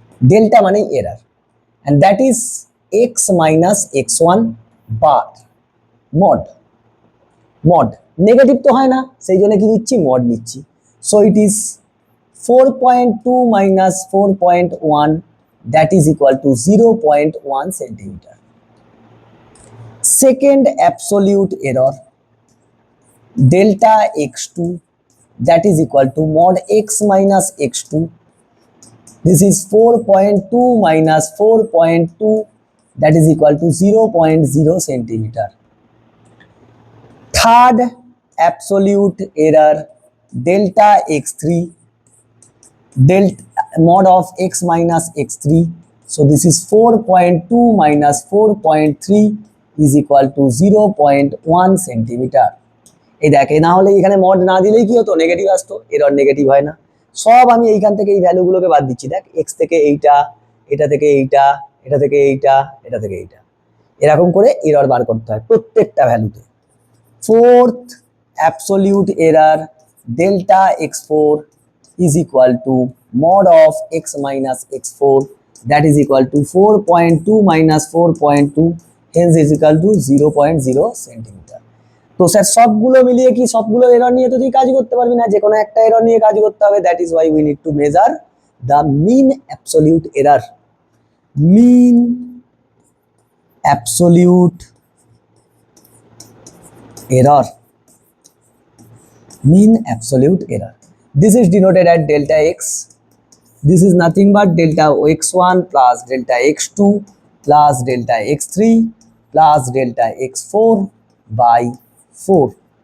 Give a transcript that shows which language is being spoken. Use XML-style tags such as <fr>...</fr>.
<bn>Delta মানে error,</bn> <en>and that is x minus x1</en> <bn>bar mod negative তো হয় না, সেই জন্য কি নিচ্ছি? মড নিচ্ছি।</bn> <en>So it is 4.2 minus 4.1, that is equal to 0.1 centimeter. Second absolute error, delta x2, that is equal to mod x minus x2. This is 4.2 minus 4.2, that is equal to 0.0 centimeter. Third absolute error, delta x3, mod of x minus x3. So this is 4.2 minus 4.3 is equal to 0.1 centimeter.</en> <bn>এই দেখ, না হলে এখানে mod না দিলেই কি হতো? Negative আসতো, এরর নেগেটিভ হয় না। সব আমি এইখান থেকে এই ভ্যালুগুলোকে বাদ দিচ্ছি। দেখ, এক্স থেকে এইটা, এটা থেকে এইটা, এটা থেকে এইটা, এটা থেকে এইটা, এরকম করে এরর বার করতে হয় প্রত্যেকটা ভ্যালুতে।</bn> <en>Fourth absolute error, delta x4 is equal to mod of x minus x4, that is equal to 4.2 minus 4.2, hence is equal to 0.0 centimeter.</en> <bn>তো স্যার সবগুলো মিলিয়ে কি সবগুলো এরর নিয়ে তো তুই কাজ করতে পারবি না, যে কোনো একটা এরর নিয়ে কাজ করতে হবে।</bn> <en>That is why we need to measure the mean absolute error. Mean absolute error, mean absolute error. This is denoted as delta x. This is nothing but delta x1 plus delta x2 plus delta x3 plus delta x4 by 4.</en>